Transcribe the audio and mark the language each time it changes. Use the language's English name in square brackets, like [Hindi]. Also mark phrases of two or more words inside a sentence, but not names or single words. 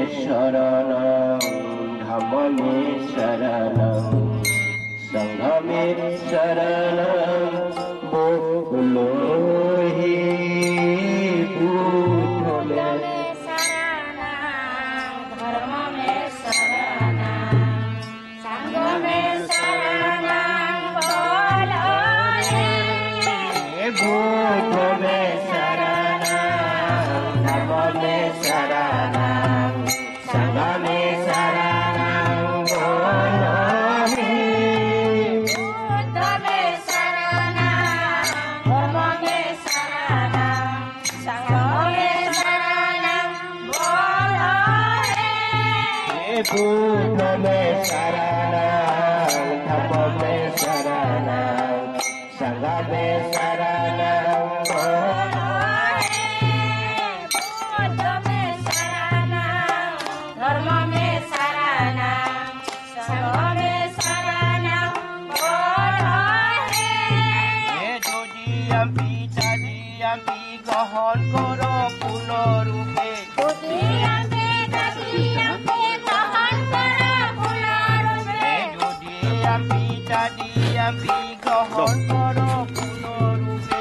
[Pali] शरणं धम्म मे शरणं संघ मे शरणं [Hindi] बोलो हे [Pali] बुद्ध मे धर्म में शरणं संघ में शरणं [Hindi] बोलो हे [Pali] बुद्ध मे शरणं धर्म मे शरणं संघ मे शरणं [Hindi] बोलो हे [Pali] बुद्ध में शरणं धर्म में शरणं संघ में शरणं [Hindi] बोलो हे [Pali] बुद्ध मे शरणं धम्म मे शरणं संघ मे शरणं बोलो बुद्ध में शरणं धर्म में शरणं संघ में शरणं [Hindi] बोलो हे [Pali] যদিয়াম্পি তাদিয়াম্পি [Bangla] গ্রহণ করো পূর্ণরূপে [Pali] তুতিয়াম্পি তাদিয়াম্পি [Bangla] গ্রহণ করো পূর্ণরূপে [Pali] যদিয়াম্পি তাদিয়াম্পি [Bangla] গ্রহণ করো পূর্ণরূপে